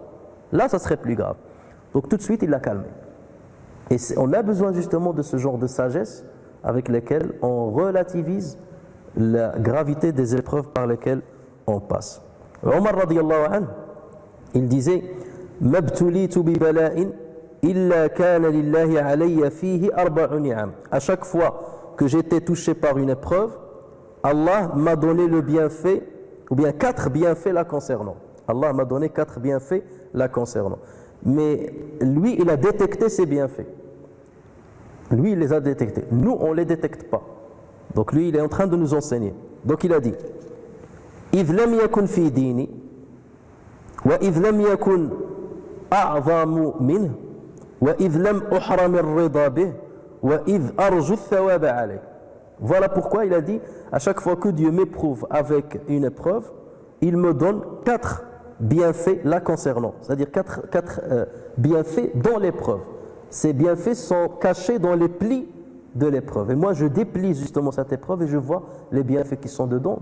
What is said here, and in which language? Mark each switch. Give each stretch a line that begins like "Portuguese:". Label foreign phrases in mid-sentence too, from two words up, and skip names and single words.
French: Là, ça serait plus grave. Donc tout de suite, il l'a calmé. Et on a besoin justement de ce genre de sagesse avec lesquelles on relativise la gravité des épreuves par lesquelles on passe. Omar
Arabic: رضي الله عنه,
French: il disait «
Arabic: ما ابتليت ببلاء إلا كان لله علي فيه أربع نعم
French: » À chaque fois que j'étais touché par une épreuve, Allah m'a donné le bienfait, ou bien 4 bienfaits la concernant. Allah m'a donné 4 bienfaits la concernant. Mais lui, il a détecté ces bienfaits. Lui, il les a détectés. Nous, on ne les détecte pas. Donc lui, il est en train de nous enseigner. Donc il a dit
Arabic: إذ لم يكن في ديني وإذ لم يكن أعظم منه وإذ لم أحرم الرضا به وإذ أرجو الثواب عليه.
French: Voilà pourquoi il a dit, à chaque fois que Dieu m'éprouve avec une épreuve, il me donne 4 bienfaits la concernant. C'est-à-dire 4 bienfaits dans l'épreuve. Ces bienfaits sont cachés dans les plis de l'épreuve. Et moi, je déplie justement cette épreuve et je vois les bienfaits qui sont dedans.